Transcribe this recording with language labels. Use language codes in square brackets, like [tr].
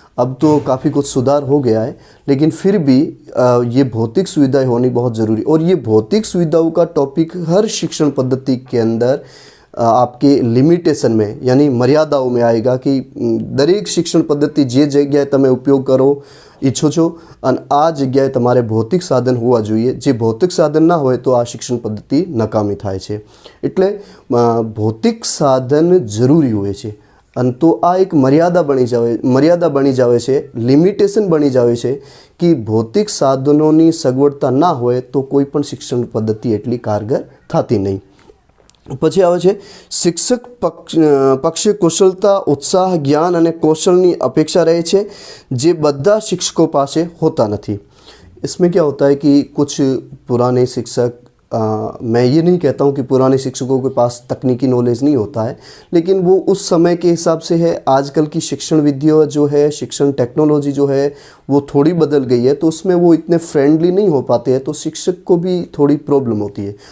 [hi] अब तो काफ़ी कुछ सुधार हो गया है, लेकिन फिर भी ये भौतिक सुविधाएं होनी बहुत ज़रूरी। और ये भौतिक सुविधाओं का टॉपिक हर शिक्षण पद्धति के अंदर आपके लिमिटेशन में यानी मर्यादाओं में आएगा कि [gu] दरेक शिक्षण पद्धति जे जग्याए तमे उपयोग करो ઈચ્છો છો અને આ જગ્યાએ તમારે ભૌતિક સાધન હોવા જોઈએ। જે ભૌતિક સાધન ના હોય તો આ શિક્ષણ પદ્ધતિ નકામી થાય છે। એટલે ભૌતિક સાધન જરૂરી હોય છે અને તો આ એક મર્યાદા બની જાવે છે, લિમિટેશન બની જાવે છે કે ભૌતિક સાધનોની સગવડતા ના હોય તો કોઈ પણ શિક્ષણ પદ્ધતિ એટલી કારગર થતી નહીં। પછી આવે છે શિક્ષક પક્ષે કુશળતા, ઉત્સાહ, જ્ઞાન અને કૌશલની અપેક્ષા રહે છે જે બધા शिक्षकों પાસે [hi] होता नहीं। इसमें क्या होता है कि कुछ पुराने शिक्षक, मैं ये नहीं कहता हूँ कि पुराने शिक्षकों के पास तकनीकी नॉलेज नहीं होता है, लेकिन वो उस समय के हिसाब से है। आजकल की शिक्षण विधियाँ जो है, शिक्षण टेक्नोलॉजी जो है वो थोड़ी बदल गई है, तो उसमें वो इतने फ्रेंडली नहीं हो पाते हैं, तो शिक्षक को भी थोड़ी प्रॉब्लम होती है।